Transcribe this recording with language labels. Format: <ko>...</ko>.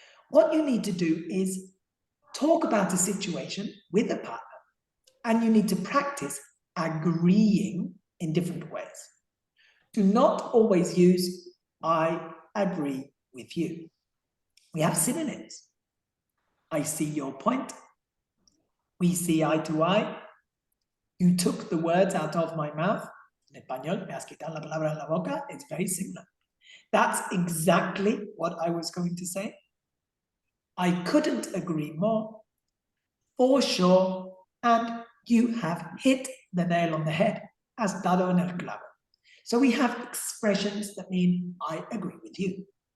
<en>What you need to do is talk about a situation with a partner, and you need to practice agreeing in different ways. Do not always use I agree with you. We have synonyms. I see your point. We see eye to eye. You took the words out of my mouth.</en> <es>En español, me has quitado la palabra en la boca.</es> <en>It's very similar. That's exactly what I was going to say. I couldn't agree more. For sure. And you have hit the nail on the head.</en> <es>Has dado en el clavo.</es> <en>So we have expressions that mean I agree with you.</en>